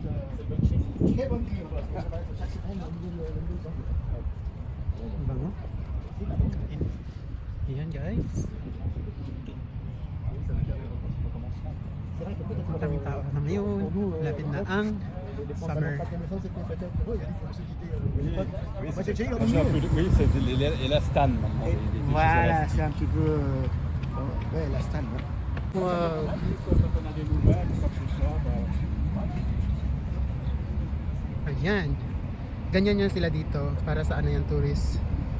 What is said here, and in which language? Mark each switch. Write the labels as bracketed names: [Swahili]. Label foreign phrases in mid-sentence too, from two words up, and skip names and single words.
[Filipino] Ang bango. Ayan guys. Maraming tao na ngayon. Lapit na ang summer. [French] Oui, c'est la Stan maintenant. Voilà, c'est un petit peu. Ouais, la Stan. Ouais. [Filipino] Wow. Ayan. Ganyan yan sila dito para sa yan tourist.